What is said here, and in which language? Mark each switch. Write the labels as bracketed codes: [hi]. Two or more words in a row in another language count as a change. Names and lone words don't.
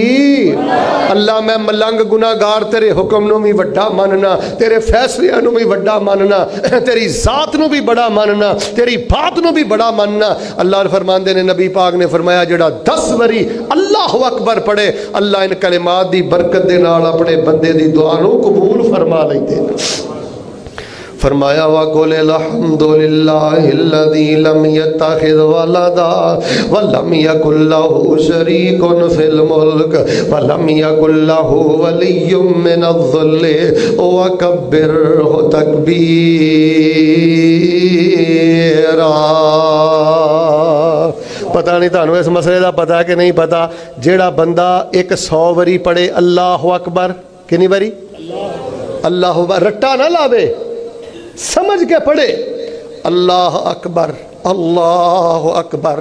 [pa] اللہ میں ملنگ گناہگار تیرے حکم نوں بھی وڈا منّنا، تیرے فیصلیاں نوں بھی وڈا منّنا، تیری ذات نوں بھی بڑا منّنا، تیری بات بھی بڑا منّنا. اللہ فرماندے نے، نبی پاک نے فرمایا، جیہڑا 10 وری [ar] الله أكبر [pa] پڑھے، اللہ ان کلمات دی برکت دے نال اپنے بندے دی دعا نوں قبول فرما لیندے. [ar] فرمایا، وقل الحمد لله الذي لم يتخذ ولدا ولم يكن له شريك في الملك ولم يكن له ولي من الذل وكبره تكبيرا. [pa] پتا نہیں تھانوں اس مسئلے کا پتا ہے کہ نہیں پتا. جیہڑا بندہ 100 وری پڑھے [ar] الله أكبر, [pa] کتنی باری [ar] الله أكبر, [pa] رٹا نہ لاوے، سمجھ کے پڑھے [ar] الله أكبر الله أكبر.